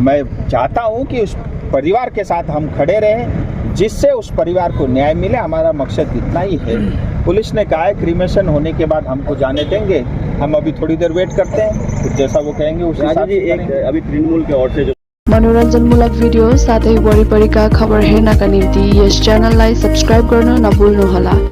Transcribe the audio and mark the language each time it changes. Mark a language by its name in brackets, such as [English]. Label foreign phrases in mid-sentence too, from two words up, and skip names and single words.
[Hindi] मैं चाहता हूँ कि उस परिवार के साथ हम खड़े रहें जिससे उस परिवार को न्याय मिले। हमारा मकसद इतना ही है। पुलिस ने कहा है क्रीमेशन होने के बाद हमको जाने देंगे। हम अभी थोड़ी देर वेट करते हैं, फिर जैसा वो कहेंगे उस हिसाब से करेंगे। अभी तृणमूल के ओर से जो [Nepali] मनोरञ्जनमूलक भिडियो साथै वरिपरिका खबर हेर्नका निम्ति यस च्यानललाई सब्स्क्राइब गर्न नभुल्नुहोला।